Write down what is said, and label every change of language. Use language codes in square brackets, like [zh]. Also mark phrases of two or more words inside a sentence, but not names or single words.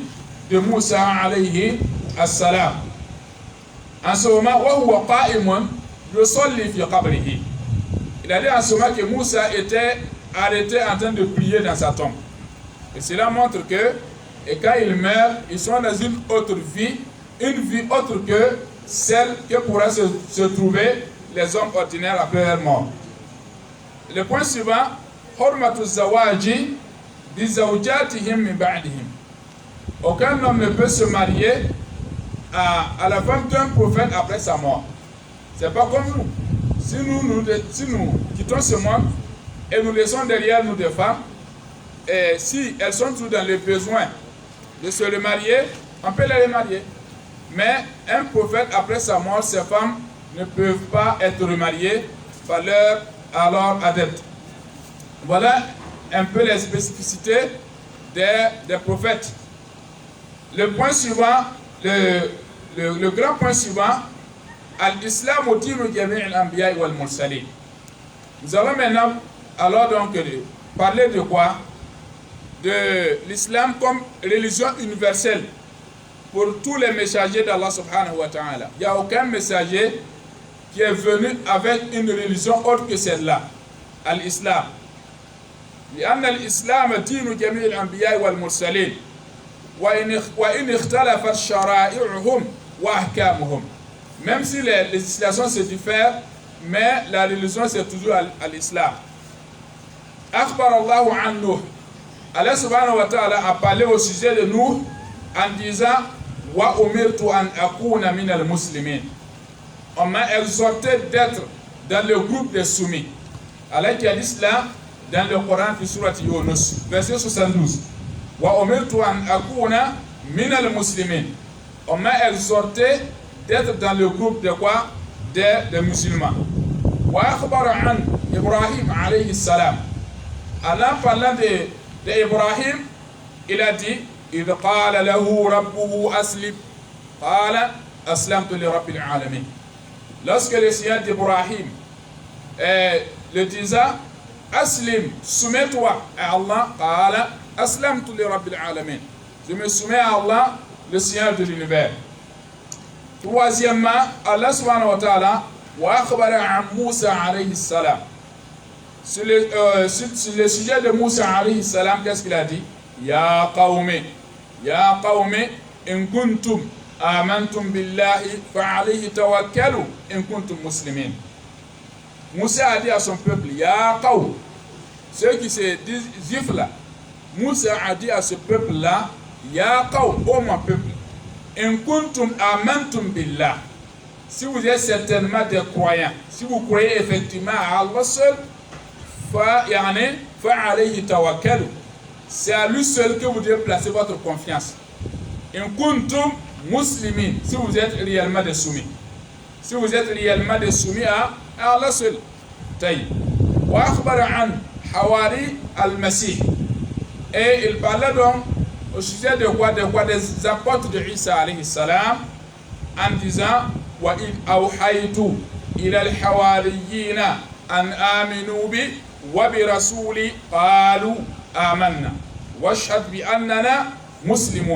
[fr] De Moussa [ar] عليه السلام. [fr] En ce moment, il a dit en ce moment que Moussa était arrêté en train de prier dans sa tombe. Et cela montre que, et quand ils meurent, ils sont dans une autre vie, une vie autre que celle que pourraient se trouver les hommes ordinaires après leur mort. Le point suivant, [ar] حرمة زواج بزوجاتهم من بعدهم. [fr] Aucun homme ne peut se marier à la femme d'un prophète après sa mort. C'est pas comme nous. Si nous quittons ce monde et nous laissons derrière nous des femmes, et si elles sont toutes dans le besoin de se remarier, on peut les remarier. Mais un prophète après sa mort, ces femmes ne peuvent pas être remariées par leur alors adepte. Voilà un peu les spécificités des prophètes. Le point suivant, le grand point suivant, [ar] الإسلام دين جميع الأنبياء والمرسلين. [fr] Nous allons maintenant alors donc parler de quoi? De l'islam comme religion universelle pour tous les messagers d'Allah [ar] سبحانه وتعالى. [fr] Il n'y a aucun messager qui est venu avec une religion autre que celle-là, Al-Islam. [ar] لأن الإسلام دين جميع الأنبياء والمرسلين وإن اختلفت شرائعهم وأحكامهم. [fr] Même si les législations se diffèrent, mais la religion c'est toujours à l'islam. [ar] أخبر الله عن نوح. الله سبحانه وتعالى [fr] a parlé au sujet de Nuh en disant [ar] وأمرت أن أكون من المسلمين. [fr] On m'a exhorté d'être dans le groupe des soumis. Allah qui a dit cela dans le Coran de Surat Yunus, verset 72. [ar] وأمرت أن أكون من المسلمين. [fr] On m'a exhorté d'être dans le groupe de quoi? Des musulmans. [ar] وأخبر عن إبراهيم عليه السلام. [fr] Allah parlant de Ibrahim, il a dit [ar] إذ قال له ربه أسلم قال أسلمت لرب العالمين. [fr] Lorsque le Seigneur d'Ibrahim le disait Aslim, soumets-toi à Allah. [ar] قال أسلمت لرب العالمين. [fr] Je me soumets à Allah, le Seigneur de l'univers. Troisièmement, [ar] الله سبحانه وتعالى وأخبر عن موسى عليه السلام. [fr] Sur le sujet de Moussa [ar] عليه السلام, [fr] qu'est-ce qu'il a dit? [ar] يا قومي إن كنتم آمنتم بالله فعليه توكلوا إن كنتم مسلمين. [fr] Moussa a dit à son peuple, [ar] يا قوم, [fr] ceux qui se disent juifs là, Moussa a dit à ce peuple là, [ar] يا قوم, [fr] ô mon peuple, [ar] إن كنتم آمنتم بالله, [fr] si vous êtes certainement des croyants, si vous croyez effectivement à Allah seul, [ar] فعليه توكلوا, [fr] c'est à lui seul que vous devez placer votre confiance. [ar] إن كنتم مسلمين, [fr] si vous êtes réellement des soumis. Si vous êtes réellement des soumis à Allah seul. Taï. [ar] وأخبر عن حواريي المسيح. [fr] Et il parlait donc au sujet de quoi? Des apôtres de Isa [ar] عليه السلام, [fr] en disant [ar] وإذ أوحيت إلى الحواريين أن آمنوا بي وبرسولي قالوا آمنا واشهد بأننا مسلمون.